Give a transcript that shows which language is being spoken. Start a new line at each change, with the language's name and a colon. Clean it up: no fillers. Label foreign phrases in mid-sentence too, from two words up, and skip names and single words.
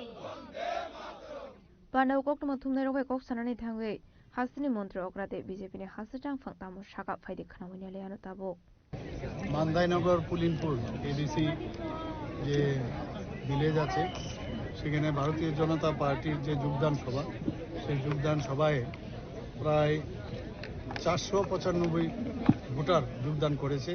Kok Borok: पांडाव कोकटमा थुमनाय रगै कोक सानानि थांगै हासिनि मन्त्र अग्राते बिजेपिनि हासिटां फांतामु साका फाइदि खानावनि लेयानो ताबो
Bangla: মান্দাইনগর পুলিনপুর এডিসি যে ভিলেজ আছে সেখানে ভারতীয় জনতা পার্টির যে যোগদান সভা, সেই যোগদান সভায় প্রায় 495 ভোটার যোগদান করেছে।